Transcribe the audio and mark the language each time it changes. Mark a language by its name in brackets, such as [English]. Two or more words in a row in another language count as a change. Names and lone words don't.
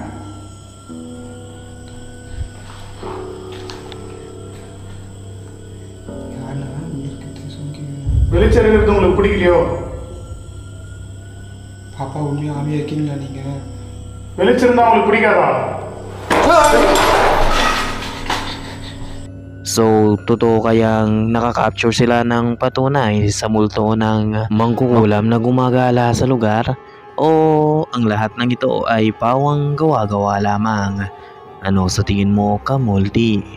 [Tamil] வெளிச்சம் இருக்கிறது உங்களுக்கு பிடிக்கலையோ? பாப்பா உண்மையாக ஆமையாக இருக்கீங்களா நீங்கள்? வெளிச்சம் இருந்தால் உங்களுக்கு பிடிக்காதா? [Filipino] So, totoo kayang nakakapture sila ng patunay sa multo ng mangkukulam na gumagala sa lugar? O ang lahat ng ito ay pawang gawa-gawa lamang? Ano sa tingin mo, Kamulti?